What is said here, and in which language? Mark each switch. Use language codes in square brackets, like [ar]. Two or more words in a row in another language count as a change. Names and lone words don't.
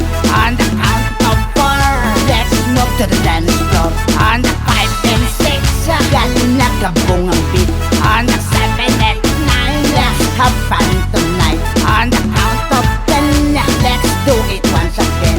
[en] On the count of 4, let's move to the dance floor. On the 5 and 6, [hil] gali na kabong ang beat. [en] On the 7 and 9, let's have fun tonight. On the count of 10, let's do it once again.